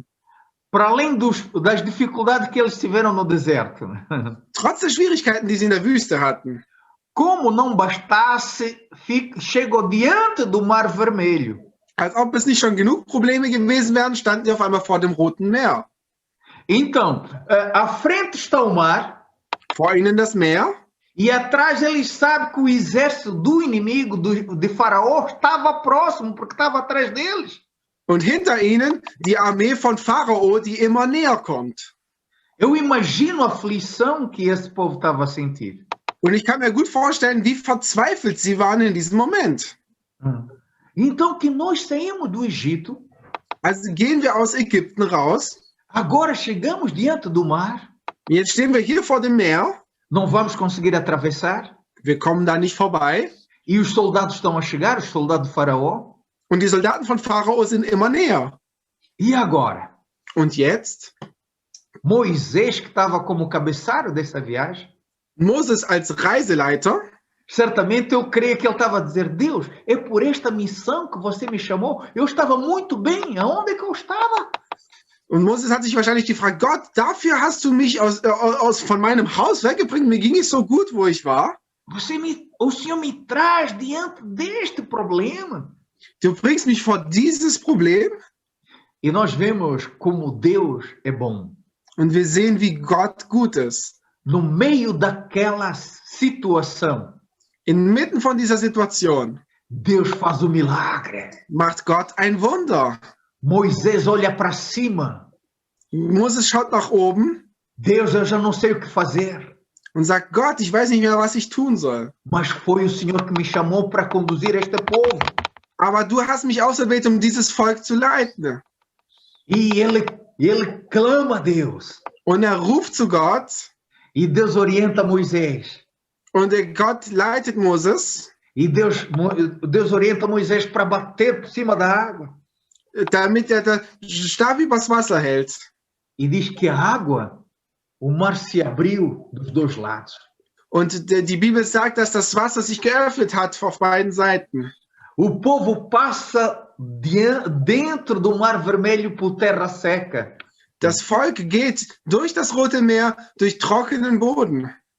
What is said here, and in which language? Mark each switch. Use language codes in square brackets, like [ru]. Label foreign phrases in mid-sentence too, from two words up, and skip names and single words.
[pt] Para além das dificuldades que eles tiveram no deserto. [de] Trotz der Schwierigkeiten, die sie in der Wüste hatten. [pt] Como não bastasse, chegou diante do Mar Vermelho. [de] Als ob es nicht schon genug Probleme gewesen wären, standen sie auf einmal vor dem Roten Meer. [pt] Então, à frente está o mar. [de] Vor ihnen das Meer. [pt] E atrás eles sabem que o exército do inimigo, de Faraó, estava próximo, porque estava atrás deles. [de] Und hinter ihnen die Armee von Pharao, die immer näher kommt. [pt] Eu imagino a aflição que esse povo estava a sentir. [de] Und ich kann mir gut vorstellen, wie verzweifelt sie waren in diesem Moment. [pt] Então que nós saímos do Egito. [de] Also gehen wir aus Ägypten raus. [pt] Agora chegamos diante do mar. [de] Jetzt stehen wir hier vor dem Meer. [pt] Não vamos conseguir atravessar. [de] Wir kommen da nicht vorbei. [pt] E os soldados estão a chegar, os soldados de Faraó. [de] Und die Soldaten von Pharao sind immer näher. [pt] E agora? [de] Und jetzt? [pt] Moisés, que estava como cabeçalho dessa viagem. [de] Moses als Reiseleiter. [pt] Certamente eu creio que ele estava a dizer, Deus, é por esta missão que você me chamou. Eu estava muito bem. Aonde é que eu estava? [de] Und Moses hat sich wahrscheinlich gefragt, Gott, dafür hast du mich von meinem Haus weggebracht. Mir ging es so gut, wo ich war. [pt] O Senhor me traz diante deste problema. [de] Du bringst mich vor dieses Problem. [pt] E nós vemos como Deus é bom. [de] Und wir sehen, wie Gott gut ist. [pt] No meio daquela situação, [de] Inmitten von dieser Situation [pt] Deus faz o milagre. [de] macht Gott ein Wunder. [pt] Moisés olha para cima. [de] Moses schaut nach oben [pt] Deus, eu já não sei o que fazer. [de] und sagt, Gott, ich weiß nicht mehr, was ich tun soll. [pt] Mas foi o Senhor que me chamou para conduzir este povo. [de] Aber du hast mich auserwählt, um dieses Volk zu leiten. [pt] E ele clama a Deus. [de] Und ruft zu Gott [pt] E Deus orienta Moisés. [de] und Gott leitet Moses, [pt] E Deus orienta Moisés para bater por cima da água. [de] damit den Stab übers Wasser hält. [pt] E diz que a água, o mar se abriu dos dois lados. [de] Und die Bibel sagt, dass das Wasser sich geöffnet hat auf beiden Seiten. [pt] O povo passa dentro do Mar Vermelho por terra seca. [de] Das Volk geht durch das Rote Meer, durch trockenen Boden.